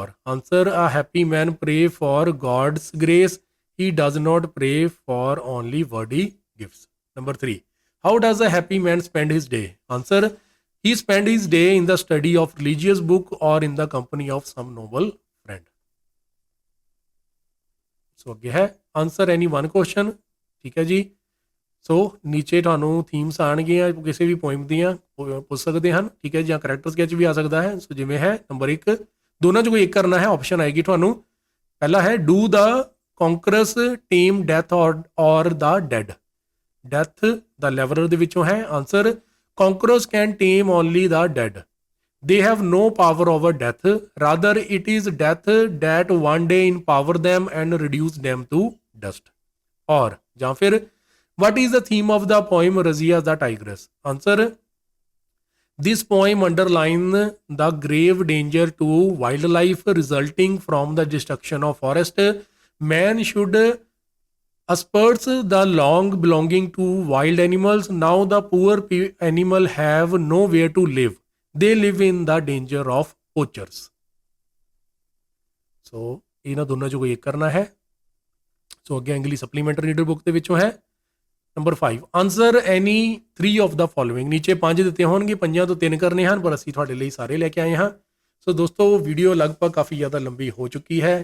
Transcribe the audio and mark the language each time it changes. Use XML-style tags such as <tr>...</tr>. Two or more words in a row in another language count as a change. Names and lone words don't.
<en>Answer, a happy man pray for God's grace. He does not pray for only worldly gifts. Number 3, how does a happy man spend his day? Answer, he spend his day in the study of religious book or in the company of some noble friend.</en> <pa>ਸੋ ਅੱਗੇ ਹੈ</pa> <en>answer any one question.</en> <pa>ਠੀਕ ਹੈ ਜੀ। ਸੋ ਨੀਚੇ ਤੁਹਾਨੂੰ ਥੀਮਸ ਆਉਣਗੀਆਂ ਕਿਸੇ ਵੀ ਪੋਇਮ ਦੀਆਂ, ਪੁੱਛ ਸਕਦੇ ਹਨ। ਠੀਕ ਹੈ, ਜਾਂ</pa> <en>character sketch</en> <pa>ਵੀ ਆ ਸਕਦਾ ਹੈ। ਸੋ ਜਿਵੇਂ ਹੈ ਨੰਬਰ 1, ਦੋਨਾਂ 'ਚ ਕੋਈ ਇੱਕ ਕਰਨਾ ਹੈ। ਆਪਸ਼ਨ ਆਏਗੀ ਤੁਹਾਨੂੰ। ਪਹਿਲਾ ਹੈ</pa> <en>do the conquerors team death or the dead. ਡੈਥ ਦਾ ਲੈਵਲਰ</en> <pa>ਦੇ ਵਿੱਚੋਂ ਹੈ।</pa> <en>answer, conquerors can tame only the dead. They have no power over death. Rather, it is death that one day empower them and reduce them to dust. Or,</en> <pa>ਜਾਂ ਫਿਰ,</pa> <en>what is the theme of the poem Razia the Tigress? Answer, this poem underlines the grave danger to wildlife resulting from the destruction of forest. Man should asperse the long belonging to wild animals. Now the poor animal have nowhere to live. They live in the danger of poachers.</en> <pa>ਸੋ ਇਹਨਾਂ ਦੋਨਾਂ 'ਚੋਂ ਕੋਈ ਇੱਕ ਕਰਨਾ ਹੈ। ਸੋ ਅੱਗੇ</pa> <en>English supplementary reader book</en> <pa>ਦੇ ਵਿੱਚੋਂ ਹੈ।</pa> <en>number 5, answer any 3 of the following.</en> <pa>ਨੀਚੇ 5 ਦਿੱਤੇ ਹੋਣਗੇ, 5 ਤੋਂ 3 ਕਰਨੇ ਹਨ, ਪਰ ਅਸੀਂ ਤੁਹਾਡੇ ਲਈ ਸਾਰੇ ਲੈ ਕੇ ਆਏ ਹਾਂ। ਸੋ ਦੋਸਤੋ ਵੀਡੀਓ ਲਗਭਗ ਕਾਫੀ ਜ਼ਿਆਦਾ ਲੰਬੀ ਹੋ ਚੁੱਕੀ ਹੈ।</pa>